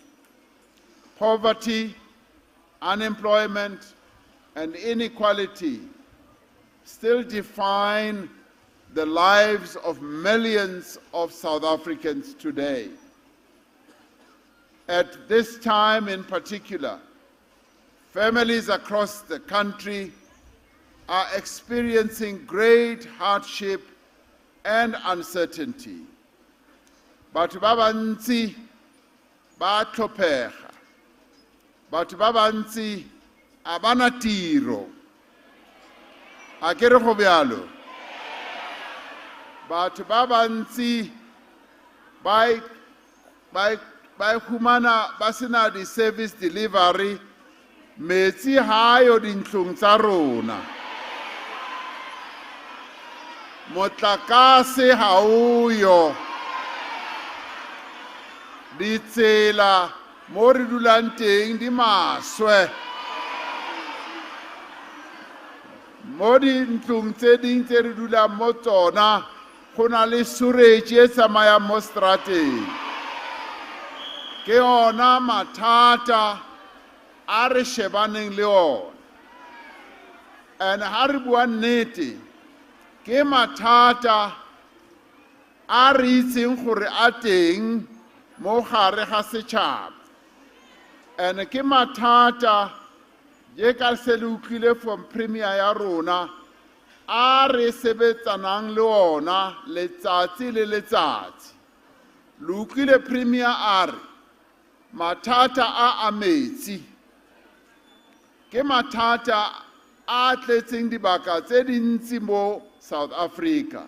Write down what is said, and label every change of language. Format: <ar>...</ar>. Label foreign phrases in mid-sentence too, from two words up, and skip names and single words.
<en>Poverty, unemployment, and inequality still define the lives of millions of South Africans today. At this time in particular, families across the country are experiencing great hardship and uncertainty.</en> <tn>Batho ba bantsi ba tlhopega. Batho ba bantsi a bana tiro. A ke re go bjalo. Batho ba bantsi ba humana ba sena di-service delivery,</tn> <st>metsi ha yo dintlong tsa rona. Motlakase ha uyo.</st> <tn>Ditsela mo re dulang teng di maswe. Mo dintlong tse ding tse re dulang mo tsona go na le sewerage e tsamayang mo strateng.</tn> <st>Ke ona mathata a re shebaneng le ona.</st> <tn>And ha re bua nnete, ke mathata a re itseng gore a teng mo gare ga setšhaba.</tn> <st>And ke mathata je ka se le utlwile from premier ya rona a re sebetsanang le ona letsatsi le letsatsi. Le utlwile premier a re mathata a metsi ke mathata a tletseng dibaka tse dintsi mo South Africa.</st>